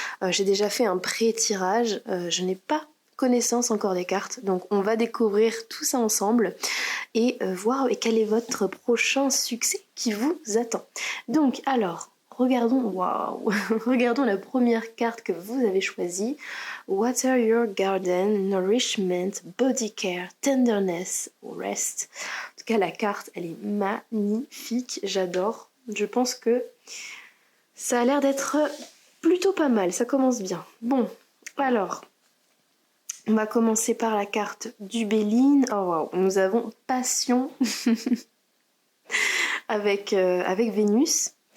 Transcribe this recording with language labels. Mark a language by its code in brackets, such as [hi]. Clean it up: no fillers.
[fr] J'ai déjà fait un pré-tirage, je n'ai pas connaissance encore des cartes, donc on va découvrir tout ça ensemble et voir quel est votre prochain succès qui vous attend. Donc alors, regardons la première carte que vous avez choisie. [en] Water your garden, nourishment, body care, tenderness, rest. [fr] En tout cas, la carte, elle est magnifique, j'adore. Je pense que ça a l'air d'être plutôt pas mal, ça commence bien. Bon, alors, on va commencer par la carte du Béline. Oh wow, nous avons Passion avec Vénus.